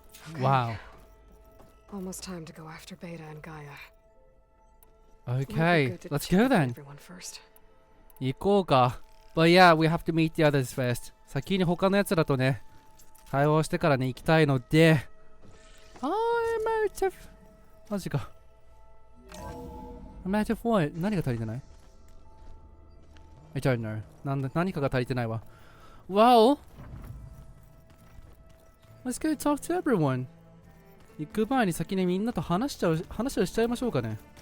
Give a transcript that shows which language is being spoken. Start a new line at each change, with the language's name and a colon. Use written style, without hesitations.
English: Okay. Wow. Almost time to go after Beta and Gaia. Okay, let's go then. Everyone first.
Japanese: 行こうか。
English: But yeah, we have to meet the others first.
Japanese: 先に他のやつらとね、対話してからね、行きたいので。
English: I'm out of...
Japanese: マジか。
English: I'm out of what?
Japanese: 何が足りてない ?
English: I don't know.
Japanese: 何かが足りてないわ。
English: Well, let's go talk to everyone.
Japanese: 行く前に先にみんなと話をしちゃいましょうかね。